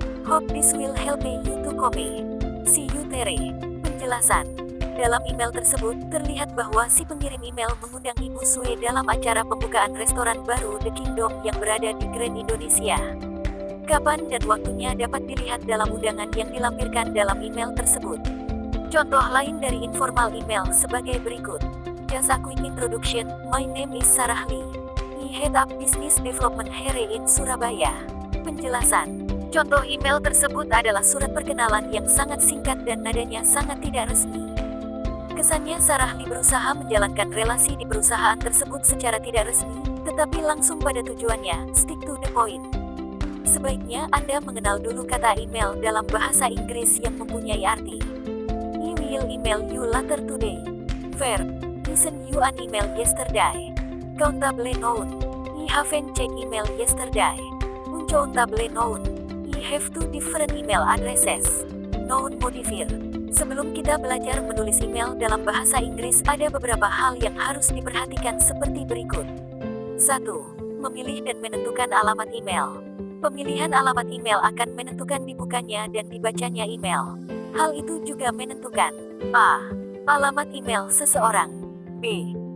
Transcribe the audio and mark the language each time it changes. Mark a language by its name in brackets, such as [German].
[English] Hope this will help you to come. See you Tere. [Indonesian] Penjelasan. Dalam email tersebut, terlihat bahwa si pengirim email mengundang Ibu Sue dalam acara pembukaan restoran baru The Kingdom yang berada di Grand Indonesia. Kapan dan waktunya dapat dilihat dalam undangan yang dilampirkan dalam email tersebut. Contoh lain dari informal email sebagai berikut. [English] Just a quick introduction, my name is Sarah Lee. I head up business development here in Surabaya. [Indonesian] Penjelasan. Contoh email tersebut adalah surat perkenalan yang sangat singkat dan nadanya sangat tidak resmi. Kesannya Sarah Lee berusaha menjalankan relasi di perusahaan tersebut secara tidak resmi, tetapi langsung pada tujuannya, [English] stick to the point. [Indonesian] Sebaiknya Anda mengenal dulu kata email dalam bahasa Inggris yang mempunyai arti. [English] I will email you later today. Verb. I sent you an email yesterday. Countable noun. I haven't checked email yesterday. Uncountable noun. I have two different email addresses. Noun modifier. [Indonesian] Sebelum kita belajar menulis email dalam bahasa Inggris, ada beberapa hal yang harus diperhatikan seperti berikut. 1. Memilih dan menentukan alamat email. Pemilihan alamat email akan menentukan dibukanya dan dibacanya email. Hal itu juga menentukan A. Alamat email seseorang. B.